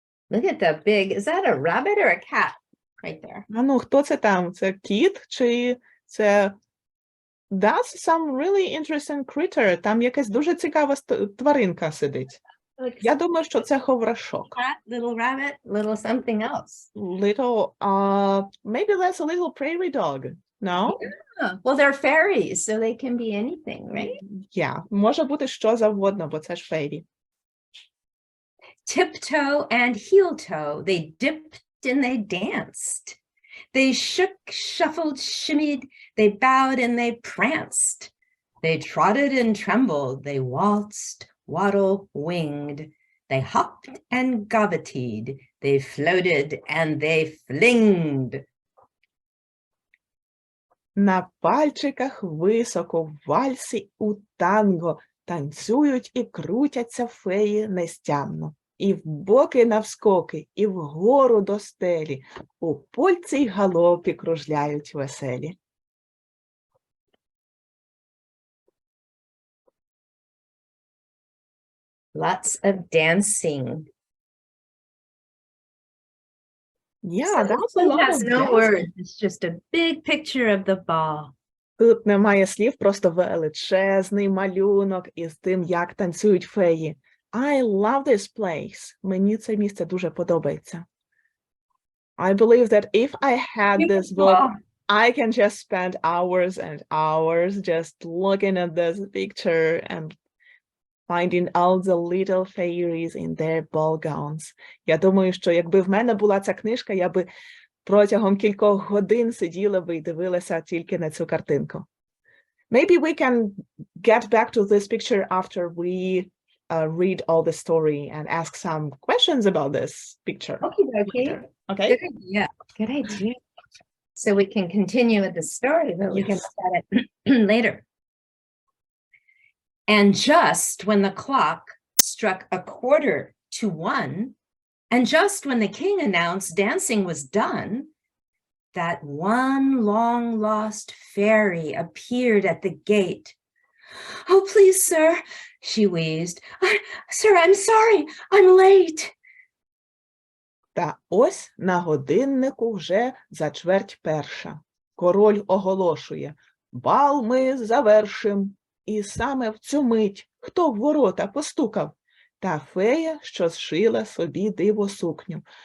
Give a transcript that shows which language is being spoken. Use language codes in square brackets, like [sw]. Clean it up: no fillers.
[en] Look at the big, is that a rabbit or a cat right there? [uk] А ну, хто це там? Це кіт чи це... [en] That's some really interesting critter. [uk] Там якась дуже цікава тваринка сидить. Я думаю, що це ховрашок. [en] Cat, little rabbit, little something else. Little, maybe that's a little prairie dog. No? Yeah. Well, they're fairies, so they can be anything, right? [uk] Yeah, може бути що завгодно, бо це ж фейрі. [en] Tiptoe and heel toe, they dipped and they danced. They shook, shuffled, shimmied, they bowed and they pranced. They trotted and trembled, they waltzed, waddle, winged. They hopped and gavotied, they floated and they flinged. [uk] На пальчиках високо в вальсі у танго танцюють і крутяться феї нестямно. І вбоки навскоки, і вгору до стелі, у польці й галопі кружляють веселі. [en] Lots of dancing. Yeah, that's a It lot has of no dancing. words. It's just a big picture of the ball. [uk] Тут немає слів, просто величезний малюнок із тим, як танцюють феї. [en] I love this place. [uk] Мені це місце дуже подобається. [en] I believe that if I had this book, I can just spend hours and hours just looking at this picture and finding all the little fairies in their ball gowns. [uk] Я думаю, що якби в мене була ця книжка, я би протягом кількох годин сиділа би і дивилася тільки на цю картинку. [en] Maybe we can get back to this picture after we read all the story and ask some questions about this picture. Okay. Okay? Good idea. Good idea. So we can continue with the story, but we can Yes. look at it later. And just when the clock struck 1:45, and just when the king announced dancing was done, that one long-lost fairy appeared at the gate. "Oh, please, sir," she wheezed. "Sir, I'm sorry, I'm late." [uk] Та ось на годиннику вже за 1:15. Король оголошує: бал ми завершим. І саме в цю мить хто в ворота постукав? Та фея, що зшила собі дивосукню.